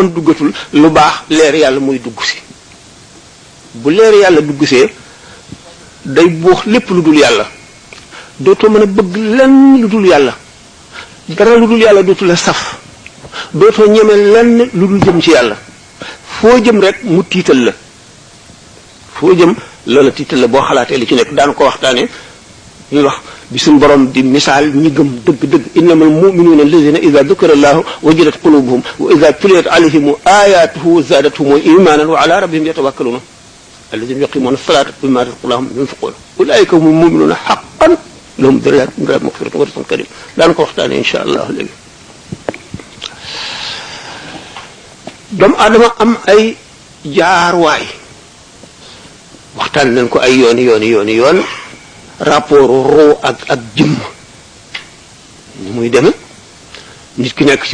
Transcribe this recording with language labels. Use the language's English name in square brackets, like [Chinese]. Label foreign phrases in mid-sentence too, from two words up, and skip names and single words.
[Wolof] duggatul lu baax leer yàlla muy dugg si bu leer yàlla dugg see day buux lépp lu dul yàlla dootoo mën a bëgg lenn lu dul yàlla dara lu dul yàlla dootu la saf dootoo ñeme lenn lu dul jëm ci yàlla foo jëm rek mu tiital la foo jëm loola tiital la boo xalaatee li ci nekk daan ko waxtaane ñuy wax bi suñ borom di misaal ñi gëm dëgg-dëgg [Arabic] إنما المؤمنون الذين إذا ذكر الله وجلت قلوبهم وإذا تليت عليهم آياته زادتهم إيمانا وعلى ربهم يتوكلون الذين يقيمون الصلاة مما رزقناهم ينفقون أولئك هم المؤمنون حقا لهم درجات عند ربهم مغفرة ورزق كريم [Wolof] daan ko waxtaane [Arabic] إن شاء الله léegi [Wolof] doomu aadama am ay jaarwaay waxtaan nañ ko ay yoon rapport roo ak jëmm ni muy deme nit ki nekk ci